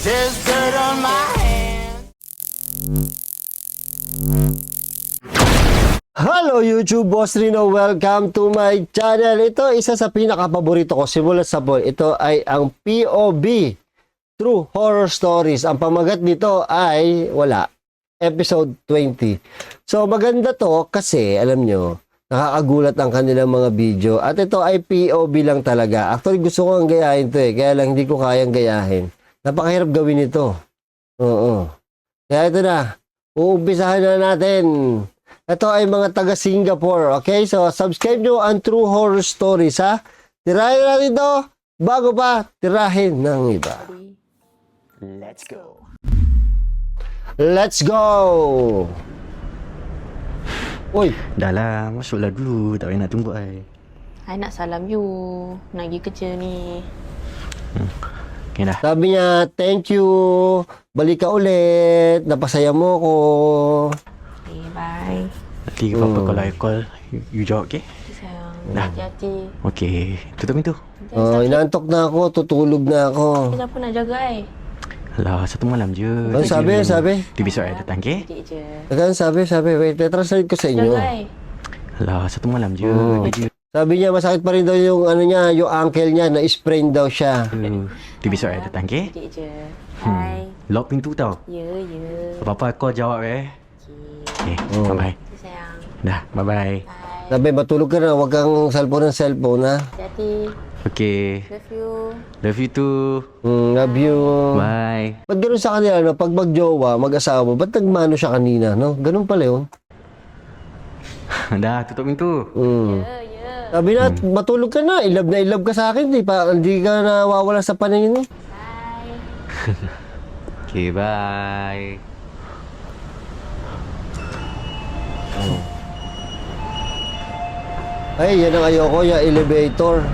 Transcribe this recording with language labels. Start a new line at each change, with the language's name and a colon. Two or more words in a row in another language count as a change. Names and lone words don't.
English: there's dirt on my hands. Hello YouTube, Boss Rino. Welcome to my channel.
Filipino: Ito, isa sa pinaka-paborito ko simula sa boy. Ito ay ang POV, True Horror Stories. Ang pamagat nito ay, episode 20. So, maganda to kasi, alam nyo, nakakagulat ang kanilang mga video. At ito ay POV lang talaga. Actually, gusto ko ang gayahin to kaya lang hindi ko kayang gayahin. Napakahirap gawin ito. Oo. Kaya ito na, uumpisahan na natin. Ito ay mga taga Singapore, okay? So, subscribe nyo ang True Horror Stories, ha? Tirahin natin ito bago pa tirahin ng iba.
English: Let's go. Let's go! Uy,
Malay: Dah lah, masuklah dulu. Tak payah nak tunggu ai. I nak salam you. Nak pergi kerja ni. Okay dah.
Filipino: sabi niya,
English: thank you.
Filipino: Balik ka ulit. Napasaya mo ko.
English: Okay, bye.
Malay: Nanti apa-apa kalau
English: I call, you
Malay: jawab, okay? Sayang, Dah. hati-hati. Okay. Tutup pintu.
Filipino: Oh, inaantok na ako. Tutulog na ako.
Malay: Siapa nak jaga I? Alah, satu malam je.
Filipino: Ano sabi?
Malay: Nanti besok I datang, okay? Sikit je.
Filipino: Kan sabi. Wait, translate ko sa inyo.
Malay: Jaga I. Alah, satu malam je. Oh. Dia
Filipino: Sabi niya, masakit pa rin daw yung ano niya, yung ankle niya, na-sprain daw siya.
Malay: Nanti besok I datang, okay? Sikit je. Hai. Lock pintu tau. Ya, ya. Apa-apa call jawab, eh?
English: Okay. Okay, Oh. bye-bye.
Malay: Sayang. Dah,
English: bye-bye. Bye.
Filipino: Sabi, matulog ka na, huwag kang cellphone, ha?
Malay: Hati-hati.
English: Okay. Love you. Love you too. Love you. Bye.
Filipino: Ba't ganun sa kanila, no? Pag magjowa, mag-asawa, ba't nagmano siya kanina, no? Ganun pala yun.
Malay: Dah, tutup pintu. Ya, ya.
Filipino: Sabi na, matulog ka na, ilab ka sa akin, hindi ka nawawala sa paningin mo.
English: Bye. Okay, bye.
Filipino: Ay, yan ang ayoko, yung elevator.